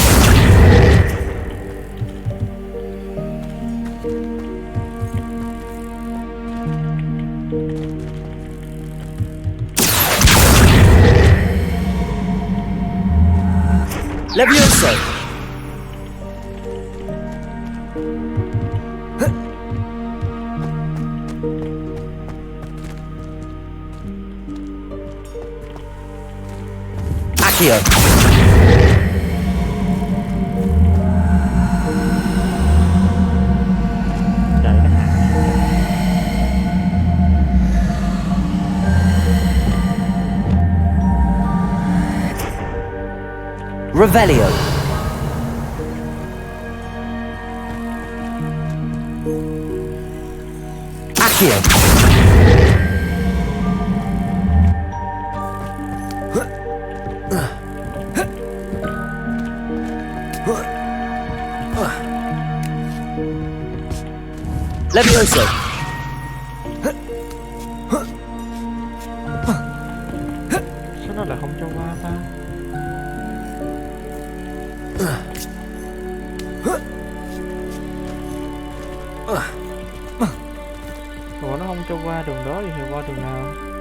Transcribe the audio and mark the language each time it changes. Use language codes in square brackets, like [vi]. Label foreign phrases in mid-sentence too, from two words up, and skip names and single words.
[vi] Levioso. Accio. Chạy nó hả? Revelio. Accio. Levioso. Sao nó lại không cho qua ta? Ủa nó không cho qua đường đó thì qua đường nào?